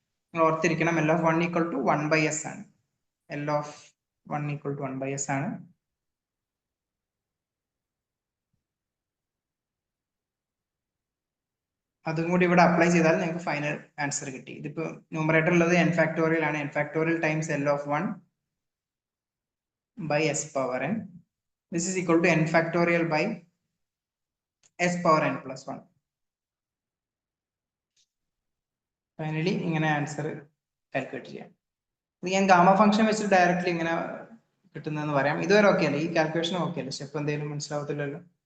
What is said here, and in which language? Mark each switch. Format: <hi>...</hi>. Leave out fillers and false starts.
<ml>നിങ്ങൾ ഓർത്തിരിക്കണം, L of 1 equal to 1/s ആണ്. L of 1 equal to 1/s ആണ്. അതും കൂടി ഇവിടെ അപ്ലൈ ചെയ്താൽ നിങ്ങൾക്ക് ഫൈനൽ ആൻസർ കിട്ടി. ഇതിപ്പോ ന്യൂമറേറ്റർ ഉള്ളത് n ഫാക്ടോറിയൽ ആണ്. n factorial times L of 1 by s power n.</ml> <en>This is equal to n factorial by s power n plus 1.</en> <ml>Finally ഇങ്ങനെ ആൻസർ കാൽക്കുലേറ്റ് ചെയ്യാം. ഇത് ഞാൻ ഗാമ ഫംഗ്ഷൻ വെച്ചിട്ട് ഡയറക്റ്റ്ലി ഇങ്ങനെ കിട്ടുന്നതെന്ന് പറയാം. ഇതുവരെ ഓക്കെ അല്ലേ, ഈ കാൽക്കുലേഷൻ ഓക്കെ അല്ലേ, സ്റ്റെപ്പ് എന്തെങ്കിലും മനസ്സിലാവത്തില്ലല്ലോ.</ml>